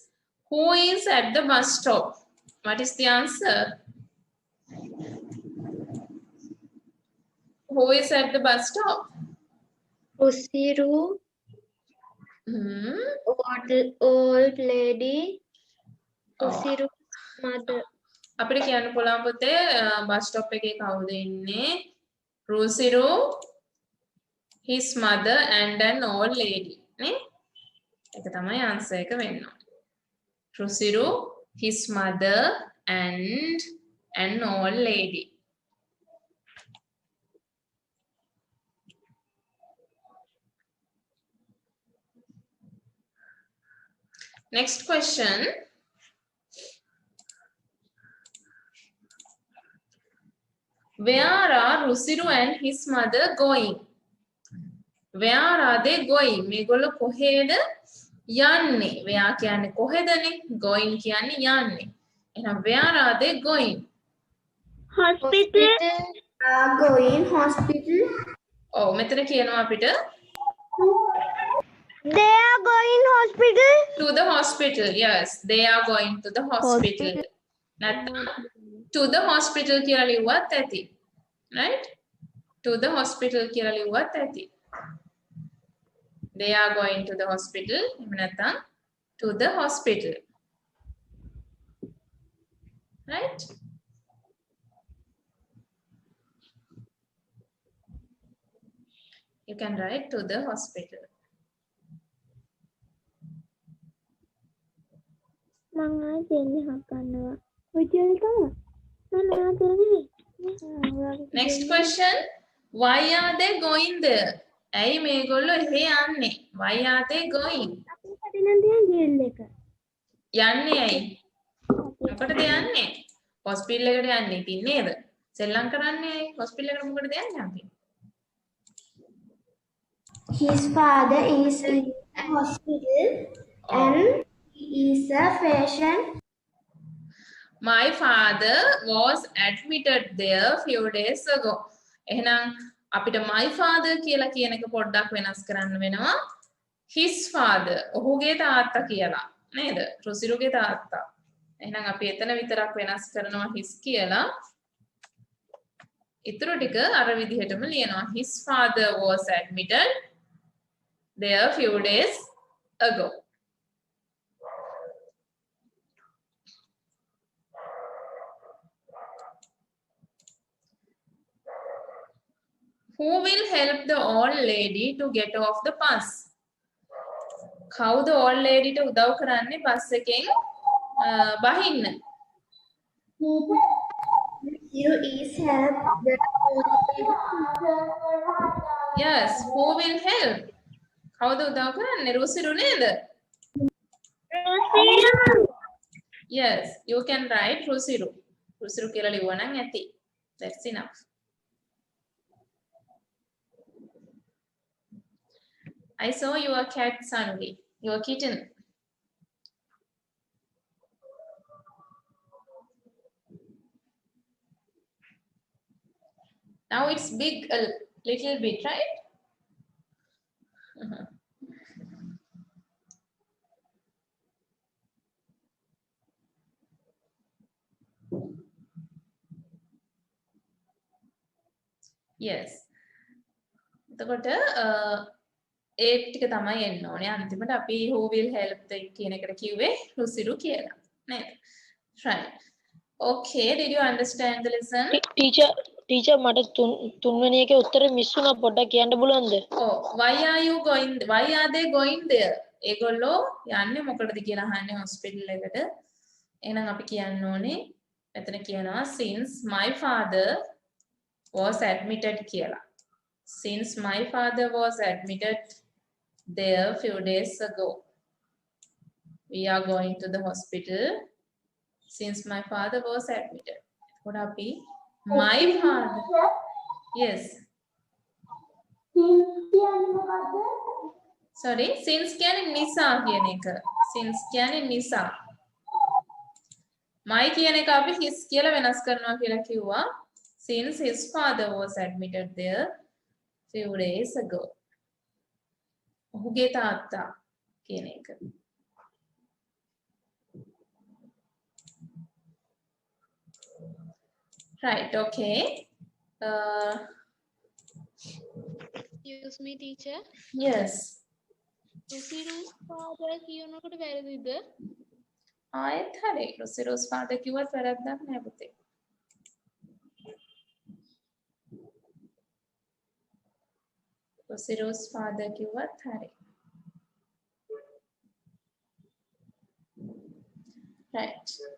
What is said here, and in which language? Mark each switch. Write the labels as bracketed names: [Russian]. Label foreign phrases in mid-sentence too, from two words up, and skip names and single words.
[English] Who is at the bus stop? What is the answer? Who is at the bus stop? Rusiru, old lady. Rusiru's mother. [Sinhala] අපිට කියන්න පුළුවන් පුතේ [English] bus stop [Sinhala] එකේ කවුද ඉන්නේ? [English] Rusiru, his mother and an old lady. [Sinhala] නේ? ඒක තමයි answer එක වෙන්න ඕනේ. [English] Rusiru, his mother and an old lady. Next question. Where are Rusiru and his mother going? Where are they going? [Sinhala] මේගොල්ලෝ කොහෙද යන්නේ? [English] Where [Sinhala] කියන්නේ කොහෙදනේ? [English] Going [Sinhala] කියන්නේ යන්නේ. එහෙනම් [English] where are they going? Hospital. Going hospital. [Sinhala] ඔව් මෙතන කියනවා අපිට [English] They are going hospital. to the hospital. Yes, they are going to the hospital. To the hospital [Sinhala] කියලා ලිව්වත් ඇති. [English] Right? To the hospital [Sinhala] කියලා ලිව්වත් ඇති. [English] They are going to the hospital. [Sinhala] එහෙම නැත්නම් [English] to the hospital. Right? You can write to the hospital. [Sinhala] මම ආයෙත් හක්කන්නවා. ඔයජල් තමයි. මම ආයෙත් [English] Next question. Why are they going there? [Sinhala] ඇයි මේගොල්ලෝ එහෙ යන්නේ? [English] Why are they going? [Sinhala] අපි නම් තියන් ජෙල් එක. යන්නේ ඇයි? මොකටද යන්නේ? හොස්පිටල් එකට යන්නේ ඉතින් නේද? සෙල්ලම් කරන්නේ ඇයි? හොස්පිටල් එකට මොකටද යන්නේ අපි? [English] His father is in a hospital and he is a patient. My father was admitted there few days ago. [Sinhala] එහෙනම් අපිට [English] my father [Sinhala] කියලා කියන එක පොඩ්ඩක් වෙනස් කරන්න වෙනවා. [English] His father. [Sinhala] ඔහුගේ තාත්තා කියලා. නේද? රුසිරුගේ තාත්තා. එහෙනම් අපි එතන විතරක් වෙනස් කරනවා his කියලා. ඊටු ටික අර විදිහටම ලියනවා. [English] His father was admitted there few days ago. Who will help the old lady to get off the bus? [Sinhala] කවුද [English] old lady [Sinhala] ට උදව් කරන්නේ බස් එකෙන් බහින්න? [English] You is help the Yes, who will help? [Sinhala] කවුද උදව් කරන්නේ? රුසිරු නේද? [English] Yes, you can write රුසිරු. [Sinhala] රුසිරු කියලා ලියුවා නම් ඇති. [English] That's enough. I saw your cat, Sanvi. Your kitten. Now it's big a little bit, right? Yes. [Sinhala] එතකොට ඒ ටික තමයි එන්න ඕනේ. අන්තිමට අපි [English] who will help the [Sinhala] කියන එකට කිව්වේ රුසිරු කියලා. නේද? [English] Right. Okay, did you understand the lesson? [Sinhala] ටීචර් මට තුන්වෙනි එකේ උත්තරේ මිස් වුණා පොඩ්ඩක් කියන්න පුළුවන්ද? [English] Oh, why are they going there? [Sinhala] ඒගොල්ලෝ යන්නේ මොකටද කියලා අහන්නේ හොස්පිටල් එකට. එහෙනම් අපි කියන්න ඕනේ මෙතන කියනවා [English] since my father was admitted [Sinhala] කියලා. [English] Since my father was admitted there few days ago. We are going to the hospital since my father was admitted. What අපි my father. Yes. [Sinhala] Sorry, since කියන්නේ නිසා කියන එක. Since කියන්නේ නිසා. My කියන එක අපි his කියලා වෙනස් කරනවා කියලා කිව්වා. [English] Since his father was admitted there few days ago. [Sinhala] ඔහුගේ තාත්තා කියන එක. [English] Right, okay. Excuse me, teacher. Yes. [Sinhala] Rusiru's father කියනකොට වැරදිද? ආයෙත් හරි. රුසිරුස් father කිව්වත් වැරද්දක් නෑ පුතේ. රුසිරුස් father කිව්වත් හරි. [English] Right.